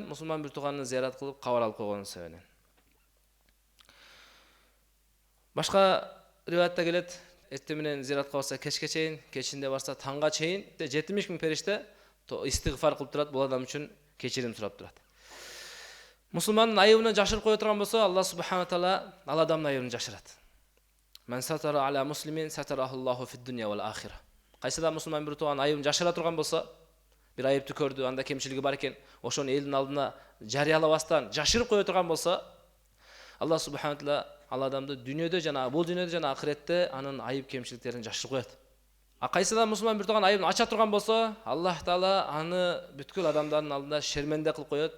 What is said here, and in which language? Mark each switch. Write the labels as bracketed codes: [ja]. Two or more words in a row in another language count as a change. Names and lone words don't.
[ky] Мусулман бир тууганын зиярат кылып кабар алып койгон себебинен. Башка риваятта келет, эртең менен зияратка барса кечке чейин, кечинде барса таңга чейин 70 000 периште истигфар кылып турат, бул адам үчүн кечирим сурап турат. Мусулмандын айыбын жашырып кое турган болсо, Аллах субхана таала ал адамдын айыбын жашырат. [ar] من ستر على مسلم ستره الله في الدنيا والآخرة. [ky] Кайсыда мусулман бир тууган айыбын жашыра турган болсо, бир айыпты көрдү, анда кемчилиги бар экен, ошону элдин алдына жарыялабастан жашырып кое турган болсо, Аллах субхана таала ал адамды дүйнөдө жана бул дүйнөдө жана ахиретте анын айып кемчиликтерин жашырып коет. А кайсыда мусулман бир тууган айыбын ача турган болсо, Аллах Таала аны бүткүл адамдардын алдында шерменде кылып коет.